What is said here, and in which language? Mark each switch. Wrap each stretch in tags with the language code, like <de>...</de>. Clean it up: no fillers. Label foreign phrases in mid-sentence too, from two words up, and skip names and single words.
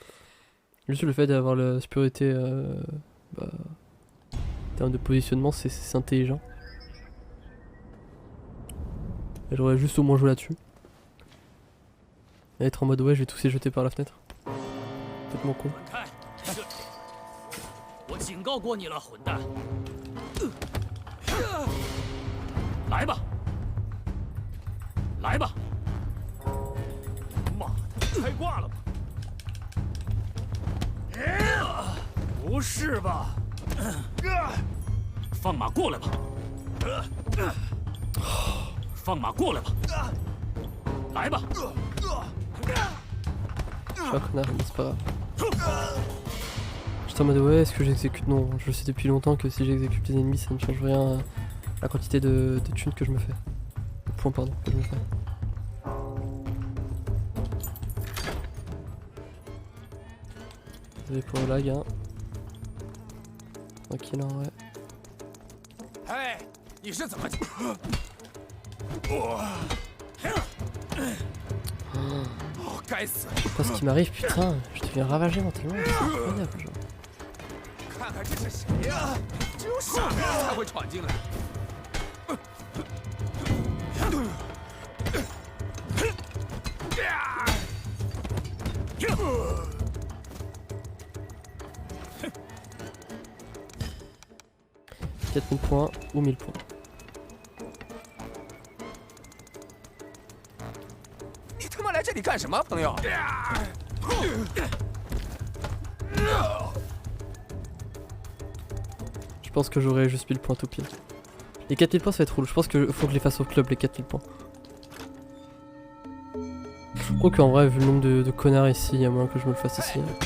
<fr>Juste le fait d'avoir la supériorité en termes de positionnement c'est intelligent. Et j'aurais juste au moins joué là-dessus. Et être en mode ouais je vais tous les jeter par la fenêtre. Complètement con.</fr> <zh>我警告过你了，混蛋！来吧，来吧！妈的，开挂了吧？不是吧？放马过来吧！放马过来吧！来吧！</zh> <fr>Je suis un connard, mais c'est pas grave. J'étais en mode ouais, est-ce que j'exécute? Non, je sais depuis longtemps que si j'exécute les ennemis, ça ne change rien à la quantité de thunes que je me fais. De points, pardon, que je me fais. Désolé pour le lag, hein. Tranquille, en vrai.</fr> <zh>哎，你是怎么？ 该死！</zh> <fr>Je sais pas ce qui m'arrive, putain, je deviens ravagé mentalement, c'est incroyable, genre.</fr> <zh>看看这是谁呀？只有傻逼才会闯进来。</zh> <fr>4000 points ou 1000 points.</fr> <zh>你他妈来这里干什么，朋友？</zh> <fr>Je pense que j'aurais juste 1000 points tout pile. Les 4000 points ça va être roule, je pense qu'il faut que je les fasse au club les 4000 points. Je crois qu'en vrai vu le nombre de connards ici, il y a moyen que je me le fasse ici.</fr>